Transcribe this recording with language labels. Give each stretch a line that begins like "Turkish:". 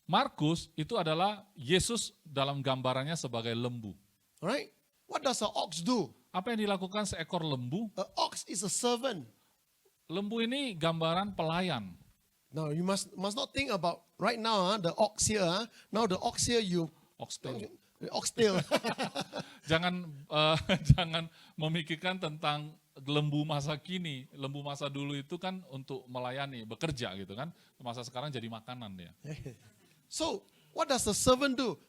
Indonesian: Markus itu adalah Yesus dalam gambarannya sebagai lembu.
English: Alright? What does an ox do?
Indonesian: Apa yang dilakukan seekor lembu?
English: An ox is a servant.
Indonesian: Lembu ini gambaran pelayan.
English: Now you must not think about right now the ox here. Now the ox here Oxtail. oxtail.
Indonesian: Jangan jangan memikirkan tentang lembu masa kini. Lembu masa dulu itu kan untuk melayani, bekerja gitu kan. Masa sekarang jadi makanan dia.
English: So what does the servant do?